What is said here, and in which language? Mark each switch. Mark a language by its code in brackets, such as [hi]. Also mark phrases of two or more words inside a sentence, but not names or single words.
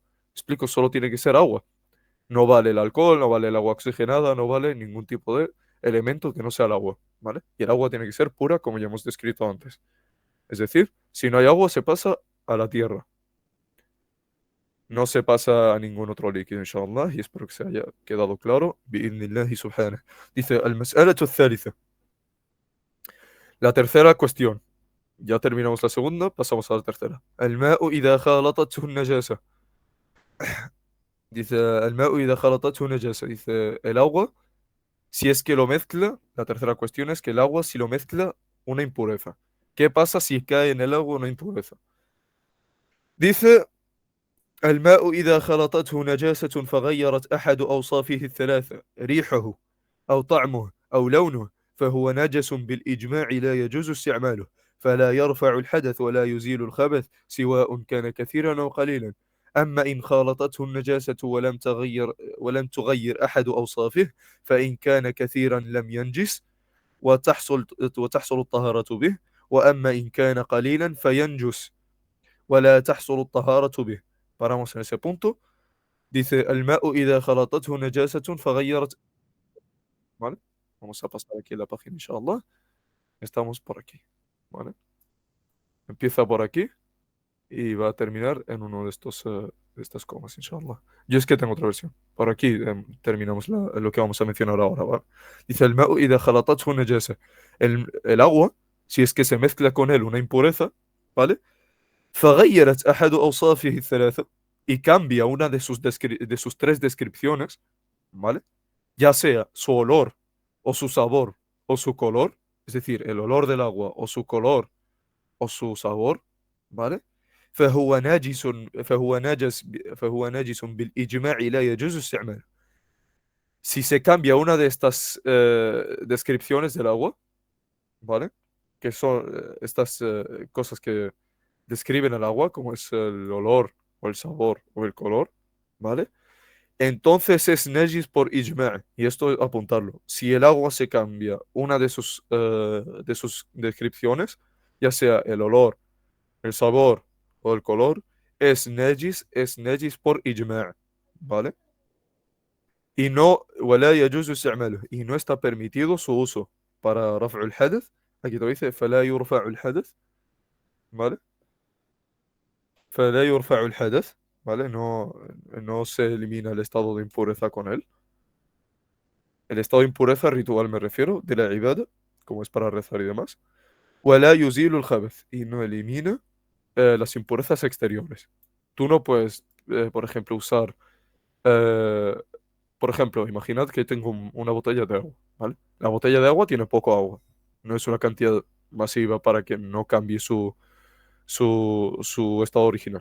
[es] Explico, solo tiene que ser agua. No vale el alcohol, no vale el agua oxigenada, no vale ningún tipo de elemento que no sea el agua, ¿vale? Y el agua tiene que ser pura, como ya hemos descrito antes. Es decir, si no hay agua, se pasa a la tierra. No se pasa a ningún otro líquido, inshallah, y espero que se haya quedado claro. [ar] بإذن الله سبحانه. Dice, المسألة الثالثة. [es] La tercera cuestión. Ya terminamos la segunda, pasamos a la tercera. [ar] الماء إذا خالطته النجاسة. Dice, الماء إذا خالطته نجاسة. [es] Dice, el agua, si es que lo mezcla, la tercera cuestión es que el agua si lo mezcla una impureza. ¿Qué pasa si cae en el agua una impureza? Dice, [ar] الماء إذا خلطته نجاسة فغيرت أحد أوصافه الثلاثة ريحه أو طعمه أو لونه فهو نجس بالإجماع لا يجوز استعماله فلا يرفع الحدث ولا يزيل الخبث سواء كان كثيرا أو قليلا أما إن خالطته النجاسة ولم تغير أحد أوصافه فإن كان كثيرا لم ينجس وتحصل الطهارة به وأما إن كان قليلا فينجس ولا تحصل الطهارة به. [es] Paramos en ese punto. Dice, [ar] الماء إذا خلطته نجاسة فغيرت. [es] ¿Vale? Vamos a pasar aquí la página, inshallah. Estamos por aquí. ¿Vale? Empieza por aquí y va a terminar en uno de estas comas, inshallah. Yo es que tengo otra versión. Por aquí terminamos lo que vamos a mencionar ahora, ¿vale? Dice, [ar] الماء إذا خلطته نجاسة. [es] El agua, si es que se mezcla con él una impureza, ¿vale? [ar] فغيرت أحد أوصافه الثلاثة [es] y cambia una de sus tres descripciones, ¿vale? Ya sea su olor o su sabor o su color, es decir, el olor del agua o su color o su sabor, ¿vale? [ar] فهو ناجس فهو ناجس بالإجماع لا يجوز استعماله. [es] Si se cambia una de estas descripciones del agua, ¿vale? Que son estas cosas que describen el agua, como es el olor o el sabor o el color, ¿vale? Entonces es nejis por ijma', y esto apuntarlo. Si el agua se cambia una de sus descripciones, ya sea el olor, el sabor o el color, es nejis por ijma', ¿vale? Y no, [ar] ولا يجوز استعماله, [es] y no está permitido su uso para [ar] رفع الحدث. [es] Aquí te dice, [ar] فلا يرفع الحدث, ¿vale? فلا يرفع الحدث, [es] ¿vale? No se elimina el estado de impureza con él. El estado de impureza ritual me refiero, de la ibada, como es para rezar y demás. [ar] ولا يزيل الخبث, [es] y no elimina las impurezas exteriores. Tú no puedes, por ejemplo, usar, eh, por ejemplo, imaginad que tengo una botella de agua, ¿vale? La botella de agua tiene poco agua. No es una cantidad masiva para que no cambie su estado original.